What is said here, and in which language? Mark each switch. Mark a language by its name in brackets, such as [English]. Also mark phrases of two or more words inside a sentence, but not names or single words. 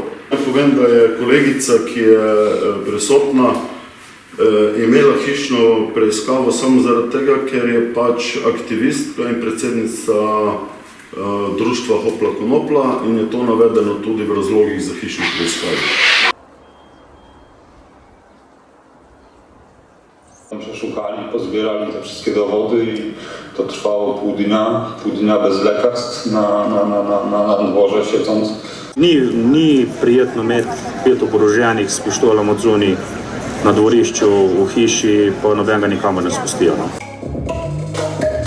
[Slovenian] Naj povem, da je kolegica, ki je prisotna, imela hišno preiskavo samo zaradi tega, ker je pač aktivistka in predsednica društva Hopla Konopla in je to navedeno tudi v razlogih za hišno preiskavo. [Polish] Przeszukali, pozbierali te wszystkie dowody i to trwało pół dnia bez lekarstw na dworze siedząc. [Slovenian] Ni prijetno imeti 5 oboroženih s pištolom od zunaj na dvorišču v hiši, pa nobenega nikamor ne spustijo.